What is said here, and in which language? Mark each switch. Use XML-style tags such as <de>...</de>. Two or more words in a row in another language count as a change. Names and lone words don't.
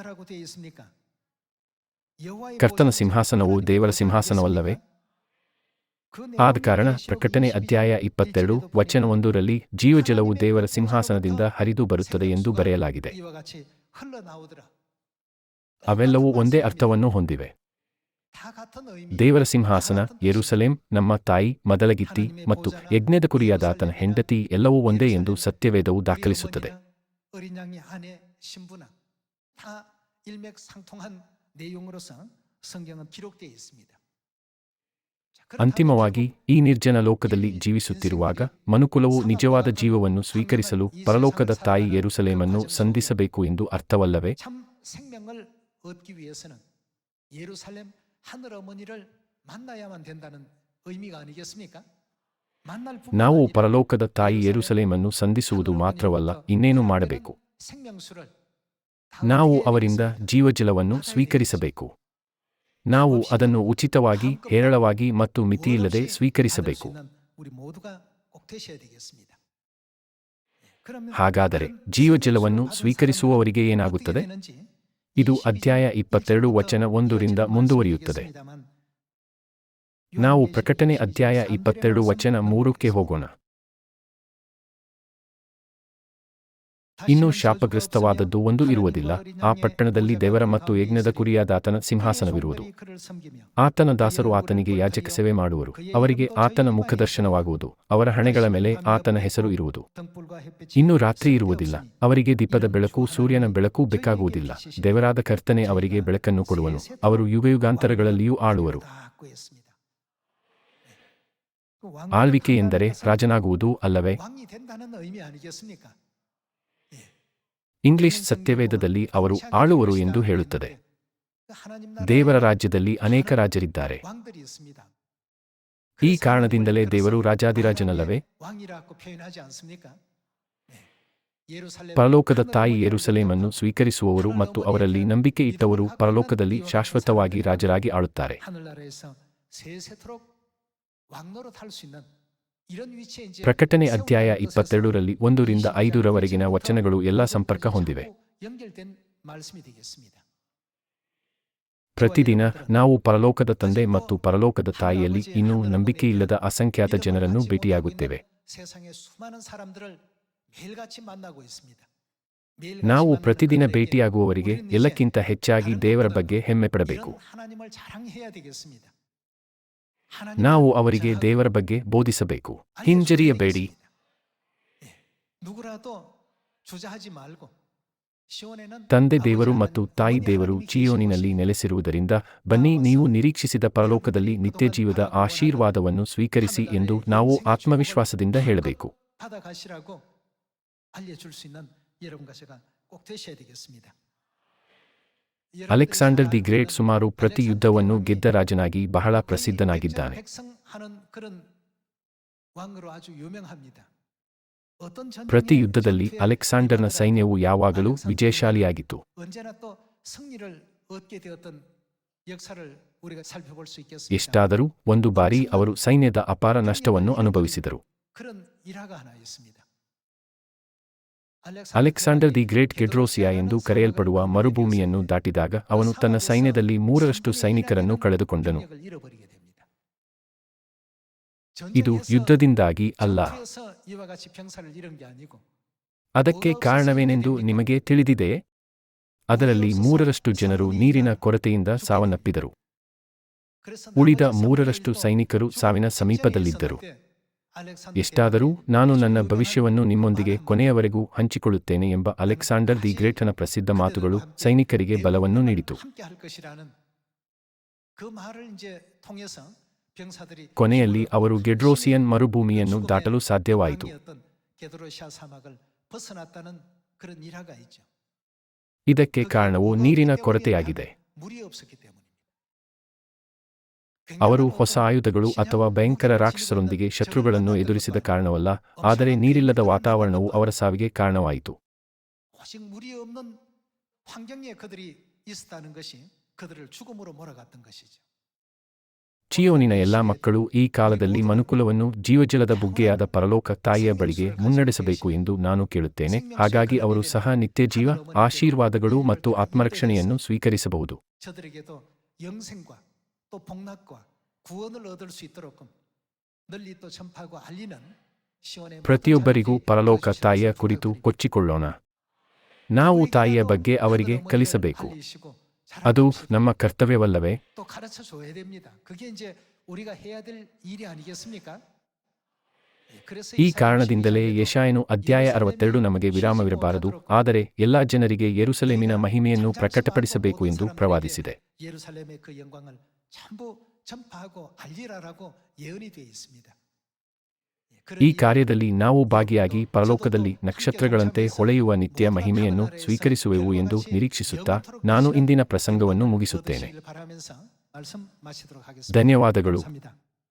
<kn>ಕರ್ತನ ಸಿಂಹಾಸನವು ದೇವರ ಸಿಂಹಾಸನವಲ್ಲವೇ? ಆದ ಕಾರಣ ಪ್ರಕಟಣೆ ಅಧ್ಯಾಯ 22 ವಚನ 1ರಲ್ಲಿ ಜೀವಜಲವು ದೇವರ ಸಿಂಹಾಸನದಿಂದ ಹರಿದು ಬರುತ್ತದೆ ಎಂದು ಬರೆಯಲಾಗಿದೆ. ಅವೆಲ್ಲವೂ ಒಂದೇ ಅರ್ಥವನ್ನು ಹೊಂದಿವೆ.</kn> <ko>다 같은 의미,</ko> <kn>ದೇವರ ಸಿಂಹಾಸನ,</kn> <ko>다 같은 뜻입니다.</ko> <kn>ಯೆರೂಸಲೇಮ್, ನಮ್ಮ ತಾಯಿ, ಮದಲಗಿತ್ತಿ ಮತ್ತು ಯಜ್ಞದ ಕುರಿಯಾದ ಆತನ ಹೆಂಡತಿ ಎಲ್ಲವೂ ಒಂದೇ ಎಂದು ಸತ್ಯವೇದವು</kn> <ko>우리</ko> <kn>ದಾಖಲಿಸುತ್ತದೆ.</kn> <ko>어머니나 어린 양의 아내 신부나 다 일맥상통한 내용으로서 성경은 기록되어 있습니다. 자, 그렇다면</ko> <kn>ಅಂತಿಮವಾಗಿ</kn> <ko>결국</ko> <kn>ಈ ನಿರ್ಜನ ಲೋಕದಲ್ಲಿ ಜೀವಿಸುತ್ತಿರುವಾಗ ಮನುಕುಲವು ನಿಜವಾದ ಜೀವವನ್ನು ಸ್ವೀಕರಿಸಲು ಪರಲೋಕದ ತಾಯಿ ಯೆರೂಸಲೇಮನ್ನು ಸಂಧಿಸಬೇಕು ಎಂದು ಅರ್ಥವಲ್ಲವೇ?</kn> <ko>참 생명을 얻기 위해서는 예루살렘 하늘 어머니를 만나야만 된다는 의미가 아니겠습니까? 만날 뿐만</ko> <kn>ನಾವು</kn> <ko>아니라</ko> <kn>ಪರಲೋಕದ ತಾಯಿ ಯೆರೂಸಲೇಮನ್ನು ಸಂಧಿಸುವುದು ಮಾತ್ರವಲ್ಲ, ಇನ್ನೇನು ಮಾಡಬೇಕು?</kn> <ko>생명수를</ko> <kn>ನಾವು ಅವರಿಂದ ಜೀವಜಲವನ್ನು ಸ್ವೀಕರಿಸಬೇಕು. ನಾವು ಅದನ್ನು ಉಚಿತವಾಗಿ, ಹೇರಳವಾಗಿ ಮತ್ತು ಮಿತಿಯಿಲ್ಲದೆ ಸ್ವೀಕರಿಸಬೇಕು.</kn> <ko>우리 모두가 꼭 되셔야 되겠습니다. 그러면</ko> <kn>ಹಾಗಾದರೆ</kn> <ko>그런</ko> <kn>ಜೀವಜಲವನ್ನು</kn> <ko>생명수를 받은</ko> <kn>ಸ್ವೀಕರಿಸುವವರಿಗೆ</kn> <ko>사람은</ko> <kn>ಏನಾಗುತ್ತದೆ?</kn> <ko>어떻게 되는지</ko> <kn>ಇದು ಅಧ್ಯಾಯ 22 ವಚನ 1ರಿಂದ ಮುಂದುವರಿಯುತ್ತದೆ. ನಾವು ಪ್ರಕಟಣೆ ಅಧ್ಯಾಯ 22 ವಚನ 3ಕ್ಕೆ ಹೋಗೋಣ. ಇನ್ನು ಶಾಪಗ್ರಸ್ತವಾದದ್ದು ಒಂದು ಇರುವುದಿಲ್ಲ. ಆ ಪಟ್ಟಣದಲ್ಲಿ ದೇವರ ಮತ್ತು ಯಜ್ಞದ ಕುರಿಯಾದ ಆತನ ಸಿಂಹಾಸನವಿರುವುದು. ಆತನ ದಾಸರು ಆತನಿಗೆ ಯಾಜಕ ಸೇವೆ ಮಾಡುವರು. ಅವರಿಗೆ ಆತನ ಮುಖದರ್ಶನವಾಗುವುದು. ಅವರ ಹಣೆಗಳ ಮೇಲೆ ಆತನ ಹೆಸರು ಇರುವುದು. ಇನ್ನು ರಾತ್ರಿ ಇರುವುದಿಲ್ಲ. ಅವರಿಗೆ ದೀಪದ ಬೆಳಕು, ಸೂರ್ಯನ ಬೆಳಕು ಬೇಕಾಗುವುದಿಲ್ಲ. ದೇವರಾದ ಕರ್ತನೆ ಅವರಿಗೆ ಬೆಳಕನ್ನು ಕೊಡುವನು. ಅವರು ಯುಗಯುಗಾಂತರಗಳಲ್ಲಿಯೂ ಆಳುವರು. ಆಳ್ವಿಕೆ ಎಂದರೆ ರಾಜನಾಗುವುದು ಅಲ್ಲವೇ?</kn> <ko>왕이 된다는 의미 아니겠습니까?</ko> <kn>ಇಂಗ್ಲಿಷ್ ಸತ್ಯವೇದದಲ್ಲಿ ಅವರು ಆಳುವರು ಎಂದು ಹೇಳುತ್ತದೆ. ದೇವರ ರಾಜ್ಯದಲ್ಲಿ ಅನೇಕ ರಾಜರಿದ್ದಾರೆ.</kn> <ko>왕들이 있습니다.</ko> <kn>ಈ ಕಾರಣದಿಂದಲೇ ದೇವರು ರಾಜಾದಿರಾಜನಲ್ಲವೇ?</kn> <ko>왕이라고 표현하지 않습니까? 예루살렘</ko> <kn>ಪರಲೋಕದ ತಾಯಿ ಯೆರೂಸಲೇಮನ್ನು ಸ್ವೀಕರಿಸುವವರು ಮತ್ತು ಅವರಲ್ಲಿ ನಂಬಿಕೆ ಇಟ್ಟವರು ಪರಲೋಕದಲ್ಲಿ ಶಾಶ್ವತವಾಗಿ ರಾಜರಾಗಿ ಆಳುತ್ತಾರೆ.</kn> <ko>하늘나라에서 세세토록 왕노릇 할 수 있는 이런 위치에 이제</ko> <kn>ಪ್ರಕಟಣೆ ಅಧ್ಯಾಯ 22ರಲ್ಲಿ 1ರಿಂದ 5ರವರೆಗಿನ ವಚನಗಳು ಎಲ್ಲ ಸಂಪರ್ಕ ಹೊಂದಿವೆ.</kn> <ko>연결된 말씀이 되겠습니다.</ko> <kn>ಪ್ರತಿದಿನ ನಾವು ಪರಲೋಕದ ತಂದೆ ಮತ್ತು ಪರಲೋಕದ ತಾಯಿಯಲ್ಲಿ ಇನ್ನೂ ನಂಬಿಕೆಯಿಲ್ಲದ ಅಸಂಖ್ಯಾತ ಜನರನ್ನು ಭೇಟಿಯಾಗುತ್ತೇವೆ.</kn> <ko>세상의 수많은 사람들을 매일같이 만나고 있습니다.</ko> <kn>ನಾವು ಪ್ರತಿದಿನ ಭೇಟಿಯಾಗುವವರಿಗೆ ಎಲ್ಲಕ್ಕಿಂತ ಹೆಚ್ಚಾಗಿ ದೇವರ ಬಗ್ಗೆ ಹೆಮ್ಮೆ ಪಡಬೇಕು.</kn> <ko>하나님을 자랑해야 되겠습니다.</ko> <kn>ನಾವು ಅವರಿಗೆ ದೇವರ ಬಗ್ಗೆ ಬೋಧಿಸಬೇಕು. ಹಿಂಜರಿಯಬೇಡಿ.</kn> <ko>누구라도 주저하지 말고 시온에는</ko> <kn>ತಂದೆ ದೇವರು ಮತ್ತು ತಾಯಿ ದೇವರು ಚೀಯೋನಿನಲ್ಲಿ ನೆಲೆಸಿರುವುದರಿಂದ ಬನ್ನಿ, ನೀವು ನಿರೀಕ್ಷಿಸಿದ ಪರಲೋಕದಲ್ಲಿ ನಿತ್ಯಜೀವದ ಆಶೀರ್ವಾದವನ್ನು ಸ್ವೀಕರಿಸಿ ಎಂದು ನಾವು ಆತ್ಮವಿಶ್ವಾಸದಿಂದ ಹೇಳಬೇಕು.</kn> <ko>받아가시라고 알려줄 수 있는 여러분과 제가 꼭 되셔야 되겠습니다.</ko> <kn>ಅಲೆಕ್ಸಾಂಡರ್ ದಿ ಗ್ರೇಟ್ ಸುಮಾರು ಪ್ರತಿ ಯುದ್ಧವನ್ನು ಗೆದ್ದ ರಾಜನಾಗಿ ಬಹಳ ಪ್ರಸಿದ್ಧನಾಗಿದ್ದಾನೆ.</kn> <ko>백성하는 그런 왕으로 아주 유명합니다. 어떤 전쟁에</ko> <kn>ಪ್ರತಿ ಯುದ್ಧದಲ್ಲಿ ಅಲೆಕ್ಸಾಂಡರ್ನ ಸೈನ್ಯವು ಯಾವಾಗಲೂ ವಿಜಯಶಾಲಿಯಾಗಿತ್ತು.</kn> <ko>언제나 또 승리를 얻게 되었던 역사를 우리가 살펴볼 수 있겠습니다.</ko> <kn>ಎಷ್ಟಾದರೂ ಒಂದು ಬಾರಿ ಅವರು ಸೈನ್ಯದ ಅಪಾರ ನಷ್ಟವನ್ನು ಅನುಭವಿಸಿದರು.</kn> <ko>그런 일화가 하나 있습니다.</ko> <kn>ಅಲೆಕ್ಸಾಂಡರ್ ದಿ ಗ್ರೇಟ್ ಗೆಡ್ರೋಸಿಯಾ ಎಂದು ಕರೆಯಲ್ಪಡುವ ಮರುಭೂಮಿಯನ್ನು ದಾಟಿದಾಗ ಅವನು ತನ್ನ ಸೈನ್ಯದಲ್ಲಿ 3ರಷ್ಟು ಸೈನಿಕರನ್ನು ಕಳೆದುಕೊಂಡನು.</kn> <ko>잃어버리게 됩니다.</ko> <kn>ಇದು ಯುದ್ಧದಿಂದಾಗಿ ಅಲ್ಲ.</kn> <ko>전투에서 이와 같이 병사를 잃은 게 아니고</ko> <kn>ಅದಕ್ಕೆ ಕಾರಣವೇನೆಂದು ನಿಮಗೆ ತಿಳಿದಿದೆಯೇ? ಅದರಲ್ಲಿ 3ರಷ್ಟು ಜನರು ನೀರಿನ ಕೊರತೆಯಿಂದ ಸಾವನ್ನಪ್ಪಿದರು.</kn> <ko>그래서</ko> <kn>ಉಳಿದ</kn> <ko>나머지</ko> <kn>3ರಷ್ಟು ಸೈನಿಕರು ಸಾವಿನ ಸಮೀಪದಲ್ಲಿದ್ದರು.</kn> <ko>때 알렉산더</ko> <kn>ಎಷ್ಟಾದರೂ ನಾನು ನನ್ನ ಭವಿಷ್ಯವನ್ನು ನಿಮ್ಮೊಂದಿಗೆ ಕೊನೆಯವರೆಗೂ ಹಂಚಿಕೊಳ್ಳುತ್ತೇನೆ ಎಂಬ ಅಲೆಕ್ಸಾಂಡರ್ ದಿ ಗ್ರೇಟನ ಪ್ರಸಿದ್ಧ ಮಾತುಗಳು ಸೈನಿಕರಿಗೆ ಬಲವನ್ನು ನೀಡಿತು.</kn> <ko>함께 할 것이라는 그 말을 이제 통해서 병사들이</ko> <kn>ಕೊನೆಯಲ್ಲಿ ಅವರು ಗೆಡ್ರೋಸಿಯನ್ ಮರುಭೂಮಿಯನ್ನು ದಾಟಲು ಸಾಧ್ಯವಾಯಿತು.</kn> <ko>왕이었던 게드로시아 사막을 벗어났다는 그런 일화가 있죠.</ko> <kn>ಇದಕ್ಕೆ ಕಾರಣವು ನೀರಿನ ಕೊರತೆಯಾಗಿದೆ.</kn> <ko>물이 없었기 때문입니다.</ko> <kn>ಅವರು ಹೊಸ ಆಯುಧಗಳು ಅಥವಾ ಭಯಂಕರ ರಾಕ್ಷಸರೊಂದಿಗೆ ಶತ್ರುಗಳನ್ನು ಎದುರಿಸಿದ ಕಾರಣವಲ್ಲ, ಆದರೆ ನೀರಿಲ್ಲದ ವಾತಾವರಣವು ಅವರ ಸಾವಿಗೆ ಕಾರಣವಾಯಿತು.</kn> <ko>오직 물이 없는 환경에 그들이 있었다는 것이 그들을 죽음으로 몰아갔던 것이죠.</ko> <kn>ಚಿಯೋನಿನ ಎಲ್ಲಾ ಮಕ್ಕಳು ಈ ಕಾಲದಲ್ಲಿ ಮನುಕುಲವನ್ನು ಜೀವಜಲದ ಬುಗ್ಗೆಯಾದ ಪರಲೋಕ ತಾಯಿಯ ಬಳಿಗೆ ಮುನ್ನಡೆಸಬೇಕು ಎಂದು ನಾನು ಕೇಳುತ್ತೇನೆ. ಹಾಗಾಗಿ ಅವರು ಸಹ ನಿತ್ಯಜೀವ, ಆಶೀರ್ವಾದಗಳು ಮತ್ತು ಆತ್ಮರಕ್ಷಣೆಯನ್ನು ಸ್ವೀಕರಿಸಬಹುದು.</kn> <ko>저들에게도 영생과 또 복락과 구원을 얻을 수 있도록 널리 또 전파하고 알리는 시온의</ko> <kn>ಪ್ರತಿಯೊಬ್ಬರಿಗೂ ಪರಲೋಕ ತಾಯಿಯ ಕುರಿತು ಕೊಚ್ಚಿಕೊಳ್ಳೋಣ. ನಾವು ತಾಯಿಯ ಬಗ್ಗೆ ಅವರಿಗೆ ಕಲಿಸಬೇಕು.</kn> <ko>알리시고</ko> <kn>ಅದು ನಮ್ಮ ಕರ್ತವ್ಯವಲ್ಲವೇ?</kn> <ko>또 가르쳐 줘야 됩니다. 그게 이제 우리가 해야 될 일이 아니겠습니까?</ko> <kn>ಈ ಕಾರಣದಿಂದಲೇ ಯೆಶಾಯನು ಅಧ್ಯಾಯ 62 ನಮಗೆ ವಿರಾಮವಿರಬಾರದು, ಆದರೆ ಎಲ್ಲಾ ಜನರಿಗೆ ಯೆರೂಸಲೇಮಿನ ಮಹಿಮೆಯನ್ನು ಪ್ರಕಟಪಡಿಸಬೇಕು ಎಂದು ಪ್ರವಾದಿಸಿದೆ.</kn> <ko>예루살렘의 그 영광을 전부 전파하고 알리라라고 예언이 되어 있습니다.</ko> <kn>ಈ ಕಾರ್ಯದಲ್ಲಿ ನಾವು ಭಾಗಿಯಾಗಿ ಪರಲೋಕದಲ್ಲಿ ನಕ್ಷತ್ರಗಳಂತೆ ಹೊಳೆಯುವ ನಿತ್ಯ ಮಹಿಮೆಯನ್ನು ಸ್ವೀಕರಿಸುವೆವು ಎಂದು ನಿರೀಕ್ಷಿಸುತ್ತಾ ನಾನು ಇಂದಿನ ಪ್ರಸಂಗವನ್ನು ಮುಗಿಸುತ್ತೇನೆ. ಧನ್ಯವಾದಗಳು.</kn>